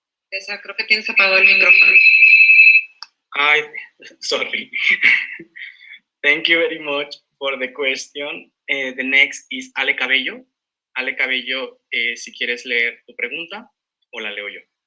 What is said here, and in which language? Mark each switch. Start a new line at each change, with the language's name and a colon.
Spanish: César, creo que tienes apagado el micrófono.
English: Sorry. Thank you very much for the question. The next is Ale Cabello.
Spanish: Ale Cabello, si quieres leer tu pregunta o la leo yo.